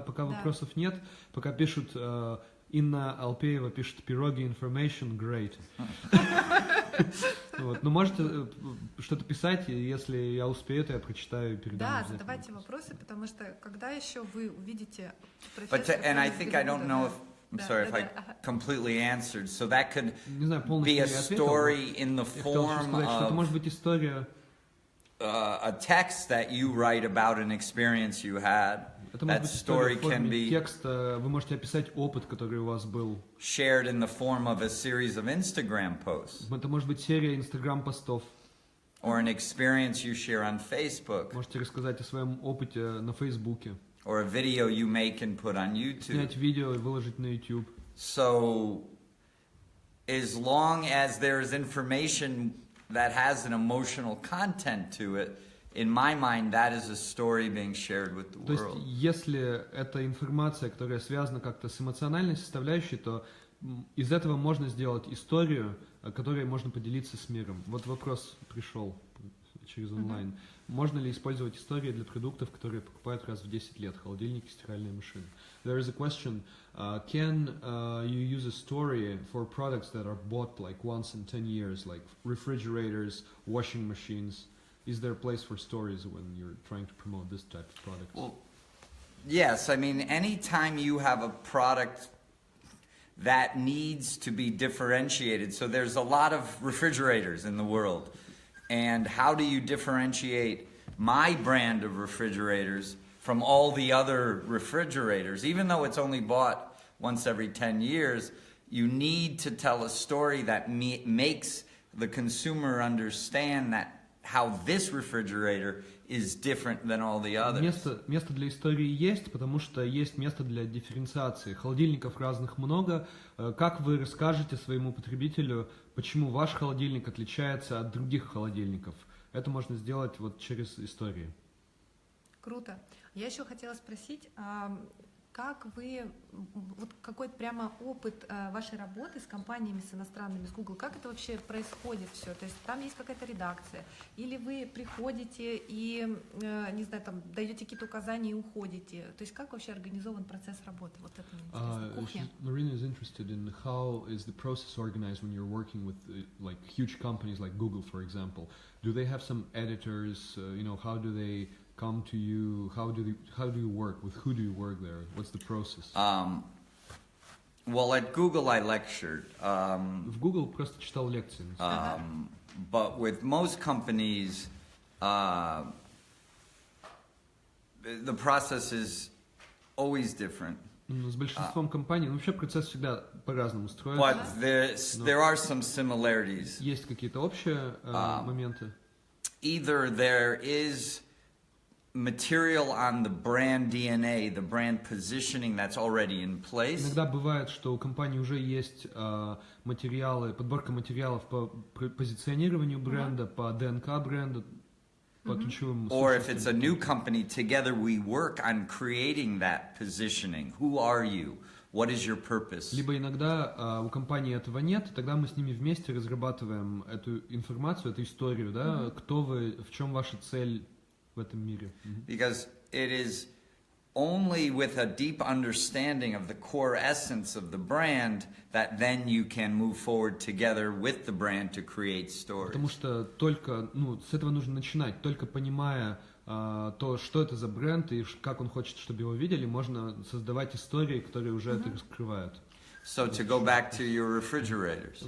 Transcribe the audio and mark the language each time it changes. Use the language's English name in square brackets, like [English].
[Russian] Пока вопросов нет, пока пишут, Инна Алпеева пишет «Пироги [English] information, great». [Russian] Вот. Ну, можете что-то писать, и если я успею, то я прочитаю и передам. Да, задавайте вопросы, потому что когда еще вы увидите [English] And I think I don't know if I'm sorry if I completely answered. So that could be a story in the form of a text that you write about an experience you had. That story can be [Russian] вы можете описать опыт, который у вас был. [English] Shared in the form of a series of Instagram posts. [Russian] Это может быть серия Instagram-постов. [English] Or an experience you share on Facebook. [Russian] Можете рассказать о своем опыте на Фейсбуке. [English] Or a video you make and put on YouTube. [Russian] Снять видео и выложить на YouTube. [English] So, as long as there is information that has an emotional content to it, in my mind, that is a story being shared with the world. [Russian] То есть, если это информация, которая связана как-то с эмоциональной составляющей, то из этого можно сделать историю, которой можно поделиться с миром. Вот вопрос пришел через онлайн. Можно ли использовать истории для продуктов, которые покупают раз в 10 лет? Холодильники, стиральные машины. [English] There is a question. Can you use a story for products that are bought like once in 10 years, like refrigerators, washing machines? Is there a place for stories when you're trying to promote this type of product? Well, yes. I mean, anytime you have a product that needs to be differentiated, so there's a lot of refrigerators in the world. And how do you differentiate my brand of refrigerators from all the other refrigerators? Even though it's only bought once every 10 years, you need to tell a story that makes the consumer understand that how this refrigerator is different than all the others. [Russian] Место для истории есть, потому что есть место для дифференциации. Холодильников разных много. Как вы расскажете своему потребителю, почему ваш холодильник отличается от других холодильников? Это можно сделать вот через истории. Круто. Я еще хотела спросить, как вы, вот какой-то прямо опыт вашей работы с компаниями, с иностранными, с Google, как это вообще происходит все? То есть там есть какая-то редакция? Или вы приходите и, не знаю, там, даете какие-то указания и уходите? То есть как вообще организован процесс работы? Вот это мне интересно. Кухня. [English] Marina is interested in how is the process organized when you're working with like huge companies like Google, for example. Do they have some editors? How do they come to you? How do you work? With who do you work there? What's the process? Well, at Google I lectured. [Russian] В Google просто читал лекции. [English] But with most companies, the process is always different. [Russian] С большинством компаний вообще процесс всегда по-разному строится. [English] But there are some similarities. [Russian] Есть какие-то общие моменты. [English] Either there is material on the brand DNA, the brand positioning that's already in place. [Russian] Иногда бывает, что у компании уже есть материалы, подборка материалов по позиционированию бренда, по ДНК бренда, по ключевым. [English] Or if it's a new company, together we work on creating that positioning. Who are you? What is your purpose? [Russian] Либо иногда у компании этого нет, и тогда мы с ними вместе разрабатываем эту информацию, эту историю, да, кто вы, в чем ваша цель в этом мире. [English] Because it is only with a deep understanding of the core essence of the brand that then you can move forward together with the brand to create stories. [Russian] Потому что только, с этого нужно начинать, только понимая то, что это за бренд и как он хочет, чтобы его видели, можно создавать истории, которые уже это раскрывают. [English] So to go back to your refrigerators.